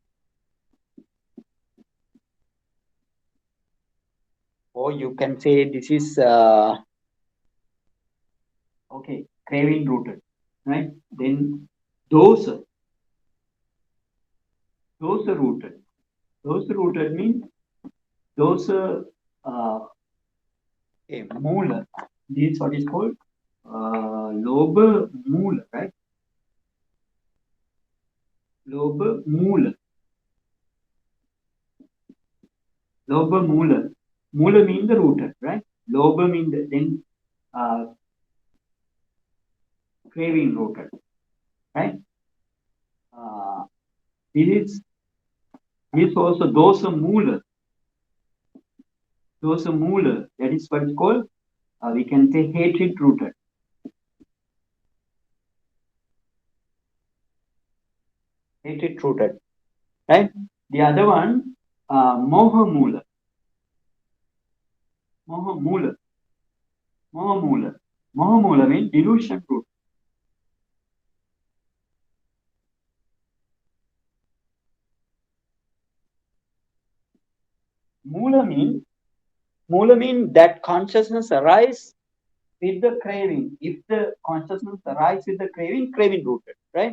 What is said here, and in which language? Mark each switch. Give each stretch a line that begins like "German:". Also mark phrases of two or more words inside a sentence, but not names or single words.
English: Or you can say this is okay, craving rooted, right? Then dosa rooted. Dosa rooted means
Pali: dosa mūla.
English: This is what is called
Pali: lobha mūla,
English: right?
Pali: Lobha mūla. Lobha mūla.
English: Mūla means the rooted, right? Lobha means then craving rooted, right? This is also
Pali: dosa mūla. Dosa mūla,
English: that is what is called, we can say hatred rooted. Hatred rooted, right? The other one,
Pali: moha mūla. Moha mūla. Moha mūla. Moha mūla
English: means delusion root. Mūla means that consciousness arises with the craving. If the consciousness arises with the craving rooted, right?